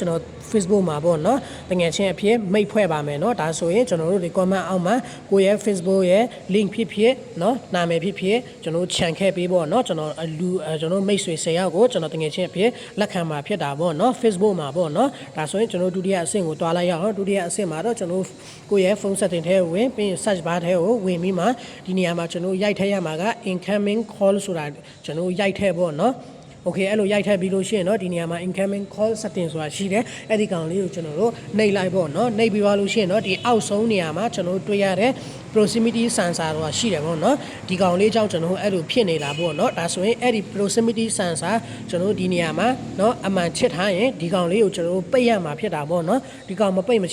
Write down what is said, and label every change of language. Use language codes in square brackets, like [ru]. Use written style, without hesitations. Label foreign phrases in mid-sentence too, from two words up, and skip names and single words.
[my] ကျွန်တော် Facebook မှာပေါ့နော်တကယ်ချင်းအဖြစ်မိတ်ဖွဲ့ပါမယ်နော်ဒါဆိုရင်ကျွန်တော်တို့ဒီ comment အောက်မှာကိုယ့်ရဲ့ Facebook ရဲ့ link ဖြစ်ဖြစ်နော်နာမည်ဖြစ်ဖြစ်ကျွန်တော်ခြံခဲ့ပေးပေါ့နော်ကျွန်တော်မိတ်ဆွေ10ရောက်ကိုကျွန်တော်တကယ်ချင်းအဖြစ်လက်ခံမှာဖြစ်တာပေါ့နော် Facebook မှာပေါ့နော်ဒါဆိုရင်ကျွန်တော်ဒုတိယအဆင့်ကိုတွားလိုက်ရအောင်ဒု တိယအဆင့်မှာတော့ကျွန်တော်ကိုယ့်ရဲ့ [en] phone setting [my] ထဲကိုဝင်ပြီး [en] search bar [my] ထဲကိုဝင်ပြီးမှဒီနေရာမှာကျွန်တော်ရိုက်ထည့်ရမှာက [en] incoming call [my] ဆိုတာကျွန်တော်ရိုက်ထည့်ပေါ့နော်โอเคအဲ့လိုရိုက်ထည့်ပြီးလို့ရှိရင်တော့ဒီနေရာမှာ [en] incoming call setting [my] ဆိုတာရှိတယ်အဲ့ဒီကောင် လေးကိုကျွန်တော်တို့နှိပ်လိုက်ပေါ့နော်နှိပ်ပြီးသွားလို့ရှိရင်တော့ဒီအောက်ဆုံးနေရာမှာကျွန်တော်တို့တွေ့ရတဲ့ [en] proximity sensor [my] ဆိုတာရှိတယ်ပေါ့နော်ဒီကောင်လေးကြောင့်ကျွန်တော်တို့အဲ့လိုဖြစ်နေတာပေါ့နော် ဒါဆိုရင်အဲ့ဒီ [en] proximity sensor [my] ကျွန်တော်တို့ဒီနေရာမှာเนาะအမှန်ချစ်ထားရင်ဒီကောင်လေးကိုကျွန်တော်တို့ပိတ်ရမှာဖြစ်တာပေါ့နော်ဒီကောင်မပိတ်မ